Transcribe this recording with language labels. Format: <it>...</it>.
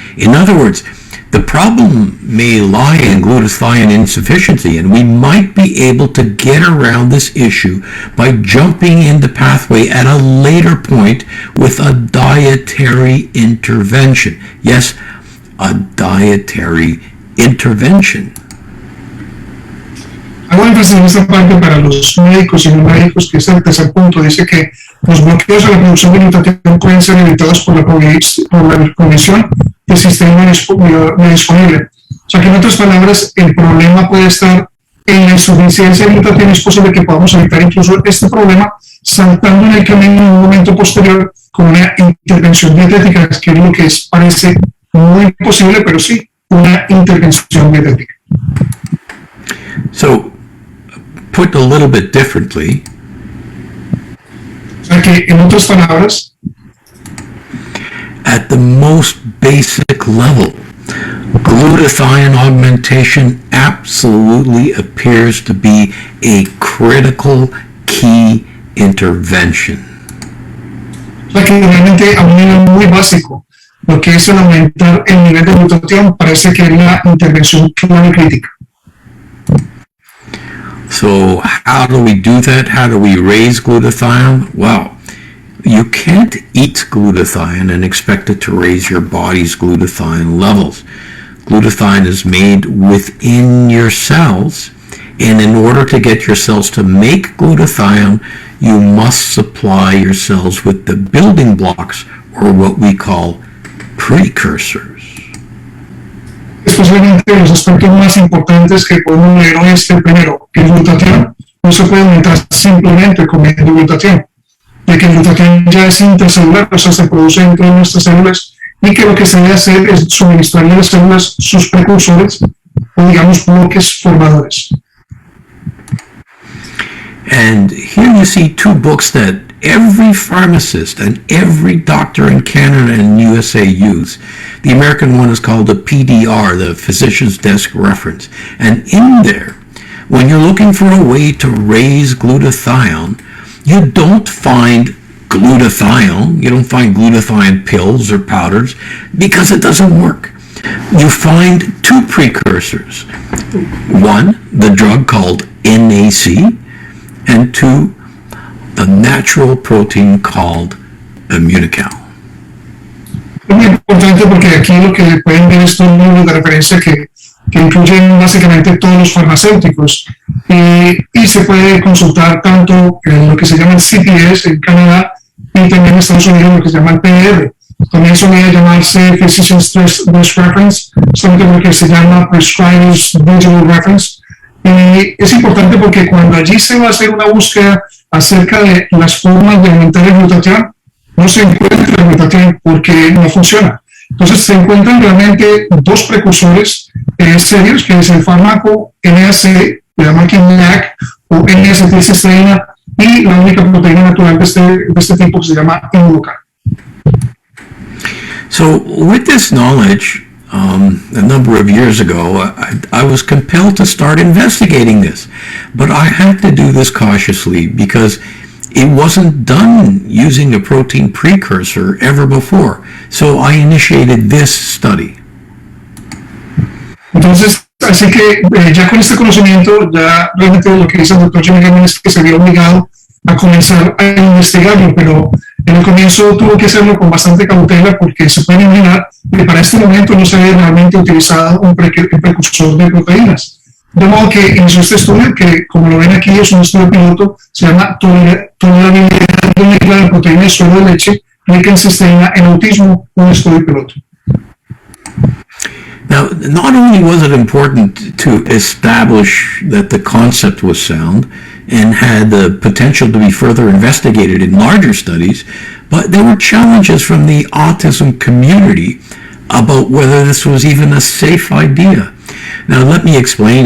<en>In other words, the problem may lie in glutathione insufficiency, and we might be able to get around this issue by jumping in the pathway at a later point with a dietary intervention. Yes, a dietary intervention.</en> <es>hago énfasis en esta parte para los médicos y no médicos, que es el tercer punto. Dice que los bloqueos a la producción de glutatión pueden ser evitados por la provisión del sistema disponible. O sea que en otras palabras, el problema puede estar en la insuficiencia de glutatión. Es posible que podamos evitar incluso este problema saltando en el camino en un momento posterior con una intervención dietética, que es lo que parece muy imposible, pero sí, una intervención dietética.</es> <en>So, put a little bit differently,</en> <es>o sea que en otras palabras,</es> <en>at the most basic level, glutathione augmentation absolutely appears to be a critical key intervention.</en> <es>O sea que realmente a un nivel muy básico, lo que es el aumentar el nivel de glutatión parece que es la intervención clave crítica.</es> <en>So how do we do that? How do we raise glutathione? Well, you can't eat glutathione and expect it to raise your body's glutathione levels. Glutathione is made within your cells, and in order to get your cells to make glutathione, you must supply your cells with the building blocks, or what we call precursors.</en> <es>Especialmente los aspectos más importantes que podemos leer hoy es que primero, que el glutatión no se puede aumentar simplemente comiendo glutatión, ya que el glutatión ya es intracelular, o sea, se produce dentro de nuestras células, y que lo que se debe hacer es suministrarle a las células sus precursores, o digamos bloques formadores.</es> <en>And here you see two books that every pharmacist and every doctor in Canada and USA use. The American one is called the PDR, the Physician's Desk Reference. And in there, when you're looking for a way to raise glutathione, you don't find glutathione, you don't find glutathione pills or powders, because it doesn't work. You find two precursors. One, the drug called NAC, and two, the natural protein called immunical.</en> <es>Es muy importante porque aquí lo que pueden ver estos libros de referencia que incluyen básicamente todos los farmacéuticos y se puede consultar tanto en lo que se llama el CPS en Canadá y también en Estados Unidos lo que se llama el PDR. También solía llamarse Physician's Desk Reference, solamente lo que se llama Prescriber's Digital Reference. Y es importante porque cuando allí se va a hacer una búsqueda acerca de las formas de aumentar el glutatión, no se encuentra el glutatión porque no funciona. Entonces se encuentran realmente dos precursores serios, que es el fármaco NAC, le llaman aquí NAC, o N-acetilcisteína, y la única proteína natural de este tipo que se llama involucral.</es> <en>So with this knowledge, a number of years ago, I was compelled to start investigating this. But I had to do this cautiously because it wasn't done using a protein precursor ever before. So I initiated this study.</en> <es>Entonces, así que ya con este conocimiento, ya realmente lo que dice el doctor Gutman es que se vio obligado a comenzar a investigarlo, pero en el comienzo tuvo que hacerlo con bastante cautela porque se puede imaginar que para este momento no se había realmente utilizado un precursor de proteínas. De modo que inició este estudio, que como lo ven aquí es un estudio piloto, se llama tolerabilidad de mezcla de proteínas de suero de leche rica en cisteína en autismo, un estudio piloto.</es> <en>Now, not only was it important to establish that the concept was sound and had the potential to be further investigated in larger studies, but there were challenges from the autism community about whether this was even a safe idea. Now, let me explain.</en>